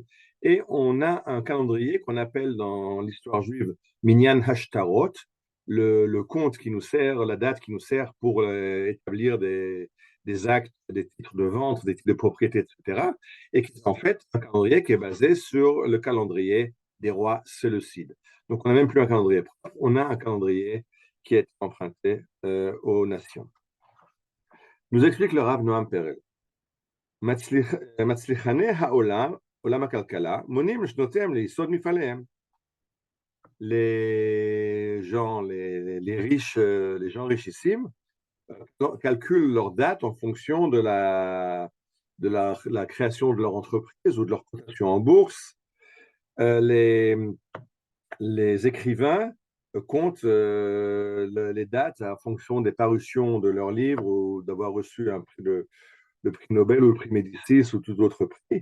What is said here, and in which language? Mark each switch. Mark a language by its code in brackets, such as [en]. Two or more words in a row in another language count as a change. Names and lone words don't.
[fr] Et on a un calendrier qu'on appelle dans l'histoire juive [he] מנין השטרות, [fr] le compte qui nous sert, la date qui nous sert pour établir des actes, des titres de vente, des titres de propriété, etc. Et qui est en fait un calendrier qui est basé sur le calendrier des rois séleucides. Donc on n'a même plus un calendrier propre, on a un calendrier qui est emprunté aux nations. Nous explique le Rav Noam Perel. [he] מצליחני העולם, עולם הכלכלה, מונים לשנותיהם ליסוד מפעליהם. [fr] Les riches, les gens richissimes calculent leur date en fonction de la création de leur entreprise ou de leur cotation en bourse. Les écrivains comptent les dates en fonction des parutions de leurs livres ou d'avoir reçu le prix Nobel ou le prix Médicis ou tout autre prix.